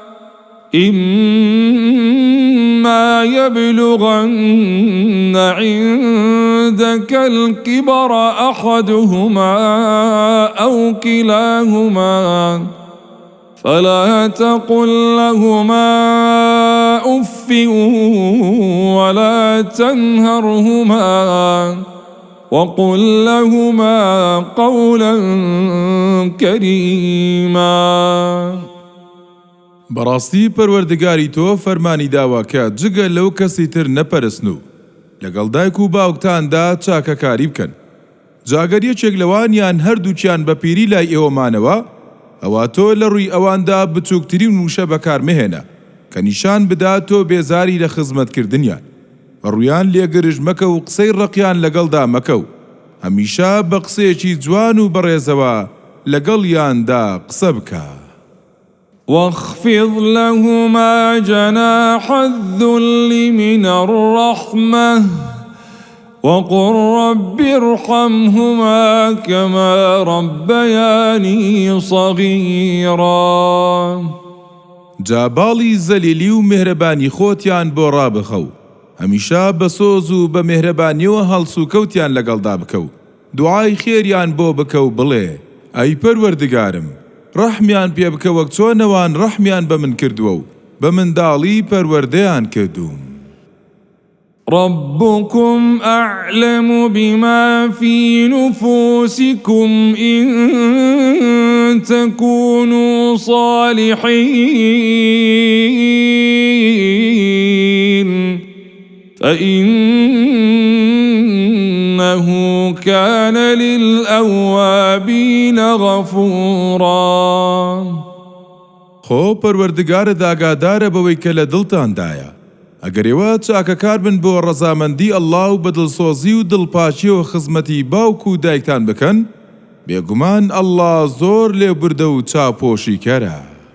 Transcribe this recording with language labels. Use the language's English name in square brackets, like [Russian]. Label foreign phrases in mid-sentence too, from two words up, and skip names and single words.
[Arabic] إما يبلغن عندك الكبر أحدهما أو كلاهما فلا تقل لهما أف ولا تنهرهما وقل لهما قولا كريما. [Central Kurdish] بەڕاستی پەروەردگاری تۆ فەرمانی داوە کە جگە لەو کەسی تر نەپەرستن و لەگەڵ دایک و باوکتاندا چاکەکاری بکەن. جاگەر یەکێک لەوانیان هەردووچیان بە پیری لای ئێوەمانەوە، ئەوا تۆ لە ڕووی ئەواندا بچووکترین وشە بەکارمەهێنە کە نیشان بدات تۆ بێزاری لە خزمەتکردنیان. ڕوویان لێگرژ مەکە و قسەی ڕقیان لەگەڵدا مەکە و هەمیشە بە قسەیەکی جوان و بەڕێزەوە لەگەڵیاندا قسە بکە. [Arabic] واخفض لهما جناح الذل من الرحمة وقل رب ارحمهما كما ربياني صغيرا. [Central Kurdish] جا باڵی زەلیلی و مهرەبانی خۆتیان بۆ ڕابخە و هەمیشە بە سۆز و بە مهرەبانیەوە هەڵس و کەوتیان لەگەڵدا بکە و دوعای خێریان بۆ بکە و بڵێ ئەی پەروەردگارم، ڕەحمیان پێ بکە وەک چۆنەوان ڕەحمیان بە من کردووە و بە منداڵی پەروەردەیان کردووم. [Arabic] ربكم أعلم بما في نفوسكم إن تكونوا صالحين فإنه كان للأوابين غفورا. [Central Kurdish] خۆ پەروەردگارە داگادارە بەوەی کە لە دڵتاندایە. ئەگەر ئێوە چاکەکار بن بۆ ڕەزامەندی ئەڵڵا و بەدڵسۆزی و دڵپاچیەوە خزمەتی باوک و دایکتان بکەن، بێگومان ئەڵڵا زۆر لێبوردە و چاپۆشیکەرە.